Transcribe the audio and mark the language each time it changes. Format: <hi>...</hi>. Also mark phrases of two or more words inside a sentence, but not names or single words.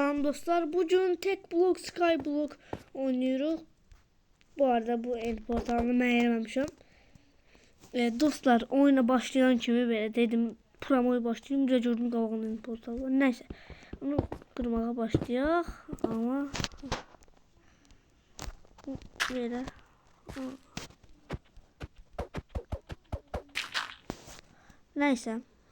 <az>Salam dostlar.</az> <tr>Bugün tek blok Skyblock oynuyoruz.</tr> <az>Bu arada bu end portalını mən eləməmişəm. Dostlar oyuna başlayan kimi belə dedim promoya başlayayım. Gördüm qabağında end portalı var. Nəysə. Onu qırmağa başlayaq. Amma belə. Nəysə.</az>